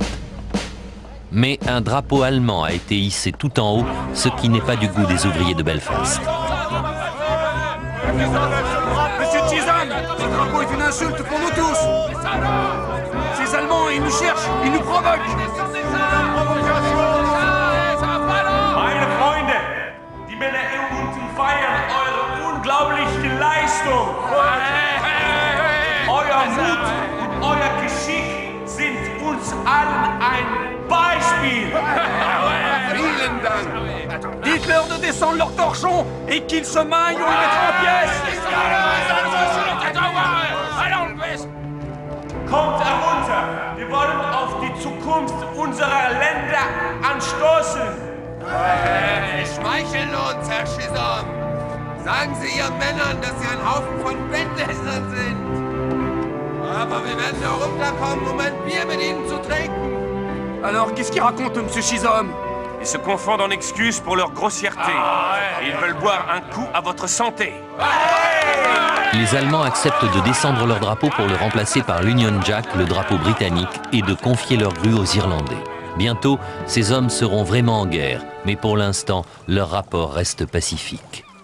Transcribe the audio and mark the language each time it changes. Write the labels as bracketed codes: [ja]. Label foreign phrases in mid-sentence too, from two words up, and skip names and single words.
[fr] Mais un drapeau allemand a été hissé tout en haut, ce qui n'est pas du goût des ouvriers de Belfast. Monsieur Chisholm, ce drapeau est une insulte pour nous tous. Ces Allemands, ils nous cherchent, ils nous provoquent. [de] Meine Freunde, die Männer unten feiern eure unglaubliche Leistung. Euer Mut und euer Geschick sind uns allen ein Beispiel. Vielen Dank. [fr] Dites-leur de descendre leur torchon et qu'ils se maillent ou ils mettront en pièces. [de] Kommt herunter, wir wollen auf die Zukunft unserer Länder anstoßen. Schmeicheln uns, Herr Chisholm. Sagen Sie Ihren Männern, dass Sie ein Haufen von Bettlästern sind. Aber wir werden auch runterkommen, um ein Bier mit Ihnen zu trinken. [fr] Alors, qu'est-ce qu'ils racontent, Monsieur Chisholm? Ils se confondent en excuses pour leur grossièreté. Ils veulent boire un coup à votre santé. Les Allemands acceptent de descendre leur drapeau pour le remplacer par l'Union Jack, le drapeau britannique, et de confier leur grue aux Irlandais. Bientôt, ces hommes seront vraiment en guerre, mais pour l'instant, leur rapport reste pacifique.